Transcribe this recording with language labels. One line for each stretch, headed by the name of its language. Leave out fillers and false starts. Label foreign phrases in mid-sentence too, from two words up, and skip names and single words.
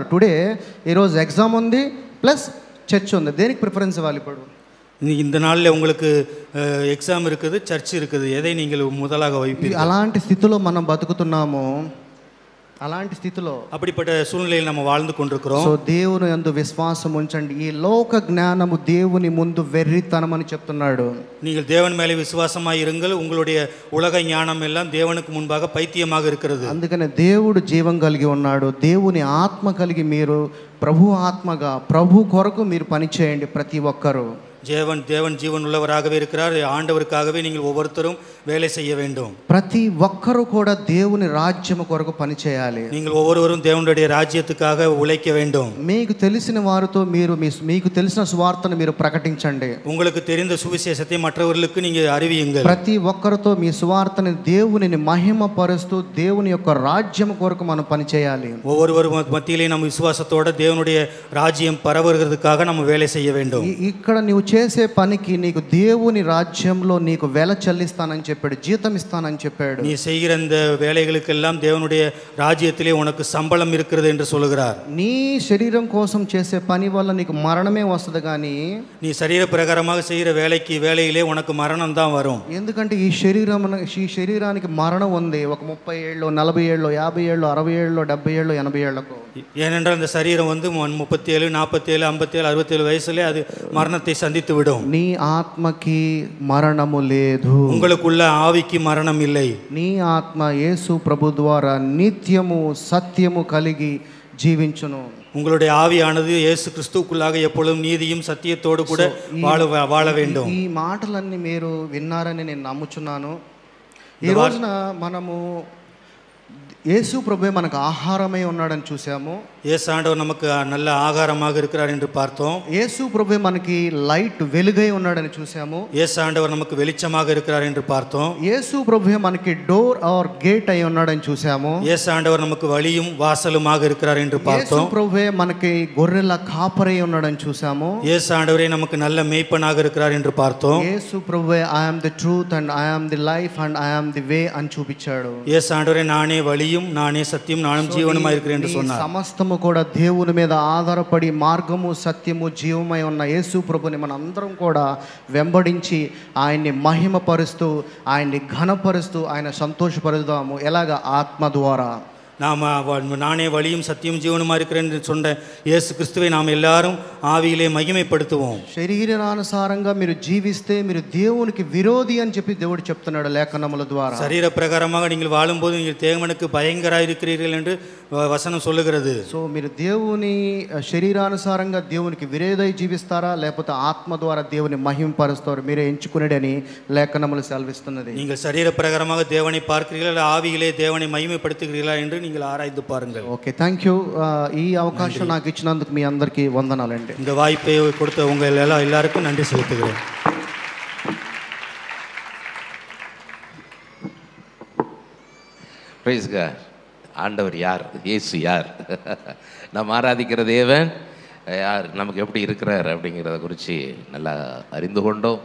Telugu: టుడే ఈరోజు ఎగ్జామ్ ఉంది, ప్లస్ చర్చ్ ఉంది. దేనికి ప్రిఫరెన్స్ ఇవ్వాలి? ఇప్పుడు
Tamil: இந்த நாளில் உங்களுக்கு எக்ஸாம் இருக்குது, சர்ச் இருக்குது, எதை நீங்கள் முதலாக வைப்பீர்கள்?
Telugu: అలాంటి స్థితిలో మనం బతుకుతున్నాము. అలాంటి స్థితిలో,
Tamil: அப்படிப்பட்ட சூழ்நிலையில் நம்ம வாழ்ந்து கொண்டிருக்கிறோம்.
Telugu: సో దేవుని యందు విశ్వాసం ఉంచండి. ఈ లోక జ్ఞానము దేవుని ముందు వెర్రితనం అని చెప్తున్నాడు.
Tamil: நீங்கள் தேவன் மேலே விசுவாசமாய் இருங்கள், உங்களுடைய உலக ஞானம் எல்லாம் தேவனுக்கு முன்பாக பைத்தியமாக இருக்கிறது.
Telugu: అందుకనే దేవుడు జీవం కలిగి ఉన్నాడు. దేవుని ఆత్మ కలిగి మీరు ప్రభు ఆత్మగా ప్రభు కొరకు మీరు పని చేయండి. ప్రతి ఒక్కరూ
Tamil: தேவன் ஜீவன் உள்ளவராகவே இருக்கிறார். ஆண்டவருக்காகவே நீங்கள் ஒவ்வொருத்தரும் வேலை செய்ய வேண்டும்.
Telugu: ప్రతి ఒక్కరూ కూడా దేవుని రాజ్యము కొరకు పని చేయాలి.
Tamil: நீங்கள் ஒவ்வொருவரும் தேவனுடைய ராஜ்யத்துக்காக உழைக்க வேண்டும்.
Telugu: మీకు తెలిసిన వారితో మీకు తెలిసిన సువార్తను మీరు ప్రకటించండి.
Tamil: உங்களுக்கு தெரிந்த சுவிசேஷத்தை மற்றவர்களுக்கு நீங்க அறிவியுங்கள்.
Telugu: ప్రతి ఒక్కరితో మీ సువార్తని దేవునిని మహిమపరుస్తూ దేవుని యొక్క రాజ్యం కొరకు మనం పని చేయాలి.
Tamil: ஒவ்வொருவரும் மத்தியிலே நம்ம விசுவாசத்தோட தேவனுடைய ராஜ்யம் பரவுகிறதுக்காக நம்ம வேலை செய்ய வேண்டும்.
Telugu: ఇక్కడ నీవు చేసే పనికి నీకు దేవుని రాజ్యంలో నీకు వెల చెల్లిస్తానని చెప్పాడు, జీతం ఇస్తానని చెప్పాడు.
Tamil: நீ செய்கிற இந்த வேலைகளுக்கெல்லாம் தேவனுடைய ராஜ்யத்திலே உனக்கு சம்பளம் இருக்கிறது என்று சொல்கிறார்.
Telugu: నీ శరీరం కోసం చేసే పని వల్ల నీకు మరణమే వస్తుంది, కానీ
Tamil: நீ சரீர பிரகாரமாக செய்கிற வேலையிலே உனக்கு மரணம் தான் வரும்.
Telugu: ఎందుకంటే ఈ శరీరానికి మరణం ఉంది. ఒక 30 ఏళ్ళు, 40 ఏళ్ళు, 50 ఏళ్ళు, 60 ఏళ్ళు, 70 ఏళ్ళు, 80 ఏళ్లకు.
Tamil: ஏனென்றால் அந்த சரீரம் வந்து 37, 47, 57, 67 வயசுல அது மரணத்தை சந்தித்து விடும்.
Telugu: నీ ఆత్మకి మరణము లేదు.
Tamil: உங்களுக்குள்ள ஆவிக்கு மரணம் இல்லை.
Telugu: నీ ఆత్మ యేసు ప్రభు ద్వారా నిత్యము సత్యము కలిగి జీవించును.
Tamil: உங்களுடைய ஆவியானது இயேசு கிறிஸ்துவுக்குள்ளாக எப்பொழுதும் நீதியும் சத்தியத்தோடு கூட வாழ வேண்டும்.
Telugu: ఈ మాటలన్నీ మీరు విన్నారని నేను నమ్ముచున్నాను. ఈ రోజున మనము యేసు ప్రభువే మనకు ఆహారమై ఉన్నాడని చూసాము.
Tamil: இயேசு ஆண்டவர் நமக்கு நல்ல ஆகாரமாக இருக்கிறார் என்று பார்த்தோம்.
Telugu: యేసు ప్రభువే మనకి లైట్ వెలుగై ఉన్నాడని చూసాము.
Tamil: இயேசு ஆண்டவர் நமக்கு வெளிச்சமாக இருக்கிறார் என்று பார்த்தோம்.
Telugu: యేసు ప్రభువే మనకి
English: door or gate
Telugu: అయి ఉన్నాడని చూసాము.
Tamil: இயேசு ஆண்டவர் நமக்கு வழியும் வாசலுமாக இருக்கிறார் என்று
Telugu: యేసు
Tamil: பார்த்தோம்.
Telugu: ప్రభువే మనకి గొర్రెల కాపరై ఉన్నాడని చూసాము.
Tamil: இயேசு ஆண்டவரே நமக்கு நல்ல மேய்ப்பனாக இருக்கிறார் என்று பார்த்தோம்.
Telugu: యేసు ప్రభువే
English: I am the truth and I am the life and I am the way
Telugu: అని చూపించాడు.
Tamil: இயேசு ஆண்டவரே நானே வழியும் நானே சத்தியம் நானும் ஜீவனுமாய் இருக்கிறேன் என்று சொன்னார்.
Telugu: సమస్తము కూడా దేవుని మీద ఆధారపడి మార్గము సత్యము జీవమై ఉన్న యేసు ప్రభుని మన అందరం కూడా వెంబడించి ఆయన్ని మహిమపరుస్తూ ఆయన్ని ఘనపరుస్తూ ఆయన సంతోషపరుదాము. ఎలాగ? ఆత్మ ద్వారా.
Tamil: நாம் நானே வழியும் சத்தியம் ஜீவனுமாக இருக்கிறேன் என்று சொன்ன இயேசு கிறிஸ்துவை நாம் எல்லாரும் ஆவியிலே மகிமைப்படுத்துவோம்.
Telugu: శరీరానుసారంగా మీరు జీవిస్తే మీరు దేవునికి విరోధి అని చెప్పి దేవుడు చెప్తున్నాడు లేఖనముల ద్వారా.
Tamil: சரீர பிரகாரமாக நீங்கள் வாழும்போது நீங்கள் தேவனுக்கு பயங்கராக இருக்கிறீர்கள் என்று வசனம் சொல்லுகிறது.
Telugu: సో మీరు దేవుని శరీరానుసారంగా దేవునికి విరోధై జీవిస్తారా లేకపోతే ఆత్మ ద్వారా దేవుని మహిమపరుస్తారా? మీరే ఎంచుకునేడని లేఖనములు సెలవిస్తున్నది.
Tamil: நீங்கள் சரீர பிரகாரமாக தேவனை பார்க்கிறீர்களா ஆவியிலே தேவனை மகிமைப்படுத்துகிறீர்களா என்று நீங்கள் ஆராய்ந்து பாருங்கள்.
English: Okay, thank you.
Telugu: ఈ అవకాశం నాకు ఇచ్చినందుకు మీ అందరికీ వందనాలండి.
Tamil: இந்த வாய்ப்பை கொடுத்த உங்கள் எல்லாருக்கும் நன்றி செலுத்துகிறேன்.
English: Praise God.
Tamil: ஆண்டவர் யார்? இயேசு யார்? நாம் ஆராதிக்கிற தேவன் யார், நமக்கு எப்படி இருக்கிறார் அப்படிங்கிறத குறித்து நல்லா அறிந்து கொண்டோம்.